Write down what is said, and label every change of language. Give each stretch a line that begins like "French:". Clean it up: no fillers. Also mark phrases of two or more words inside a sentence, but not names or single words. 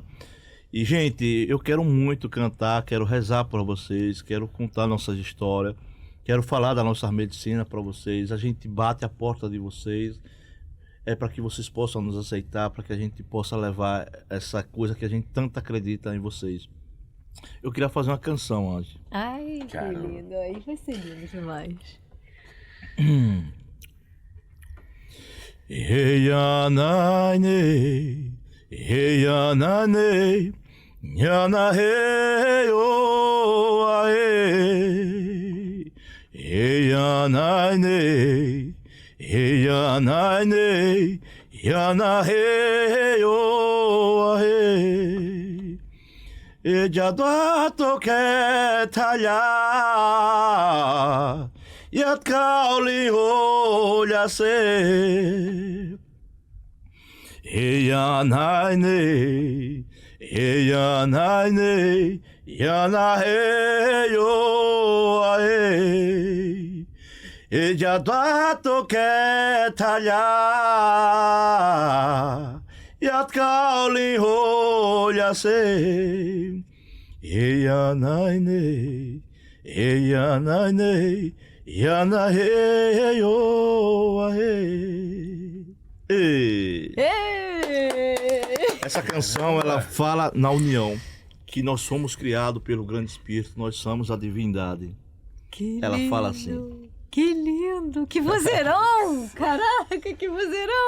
Portuguese: E, gente, eu quero muito cantar, quero rezar para vocês, quero contar nossas histórias, quero falar da nossa medicina para vocês. A gente bate a porta de vocês, para que vocês possam nos aceitar, para que a gente possa levar essa coisa que a gente tanto acredita em vocês. Eu queria fazer uma canção, Ange. Ai, caramba. Que lindo. Aí vai ser lindo demais.
Yawanawa: Nane, Yana he yo ae, Yana ne, Yana ne, Yana he yo ae, Ejadwa to ke talha, Yat kauli olha se. Yana ne, yana he yo ae, já dato que talha, yat kauli olha se, yana ne, yana he yo ae.
Portuguese: Essa canção, ela fala na união, que nós somos criados pelo Grande Espírito, nós somos a divindade. Que ela lindo, fala assim. Que lindo, que vozeirão! Caraca, que vozeirão!